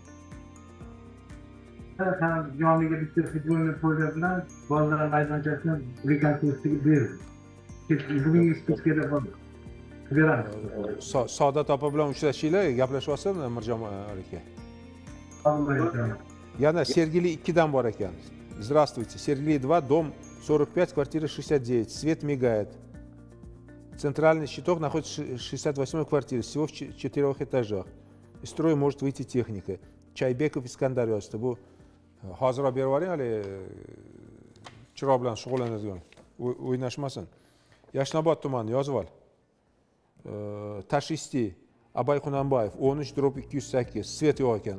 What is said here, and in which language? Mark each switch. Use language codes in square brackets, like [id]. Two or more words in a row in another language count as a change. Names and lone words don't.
[uz] Joniga bitta futbolni qo'ygan bilan bolalar maydonchasini rekonstruksiyaga berdi. Bugungi speskada beramiz. Saodat opa bilan uchrashinglar, gaplashyapsiz Mirjon aka. Yana Sergeli 2 dan bor ekan. [ru] Здравствуйте. Сергей 2, дом 45, квартира 69. Свет мигает. Центральный щиток находится в 68-й квартире, всего в 4 этажах. Из строя может выйти техника. [uz] Chaybekov Iskandar yozdi. Bu hozirroq berib yuboring, hali chiroq bilan shug'ullanadigan. O'ynashmasin. Yashnobod tumani yozib ol. Tashisti Abay Xunanbayev 13/208. Svet yo'q ekan.